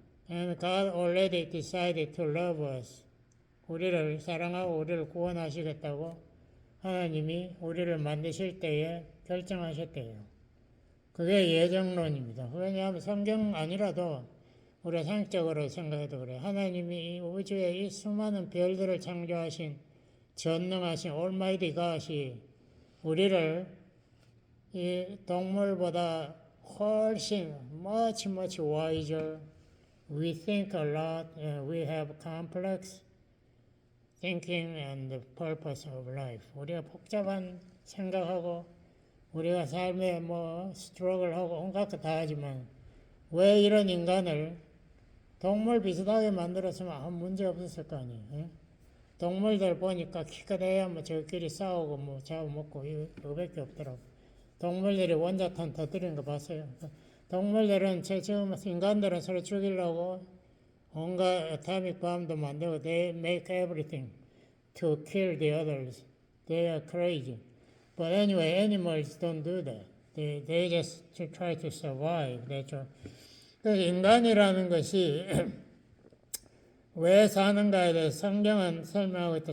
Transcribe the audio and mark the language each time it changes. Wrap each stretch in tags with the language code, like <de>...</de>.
<en>And God already decided to love us.</en> <ko>우리를 사랑하고 우리를 구원하시겠다고 하나님이 우리를 만드실 때에 결정하셨대요. 그게 예정론입니다. 왜냐하면 성경 아니라도 우리가 상식적으로 생각해도 그래요. 하나님이 이 우주에 이 수많은 별들을 창조하신 전능하신 Almighty God이 우리를 이 동물보다 훨씬</ko> <en>much wiser. We think a lot and we have complex thinking and the purpose of life.</en> <ko>우리가 복잡한 생각하고 우리가 삶에 스트러글하고 온갖 거 다 하지만 왜 이런 인간을 동물 비슷하게 만들었으면 아무 문제 없었을 거 아니에요. 예? 동물들 보니까 키가 돼야 저끼리 싸우고 잡아먹고 이거밖에 없더라고. 동물들이 원자탄 터뜨리는 거 봤어요. 동물들은 지금 인간들은 서로 죽이려고 온갖 어토믹 bom도 만들고</ko> <en>they make everything to kill the others. They are crazy. But anyway, animals don't do that. They just try to survive.</en> <ko>그 인간이라는 것이 왜 사는가에 대해서 성경은 설명하고 있다.</ko>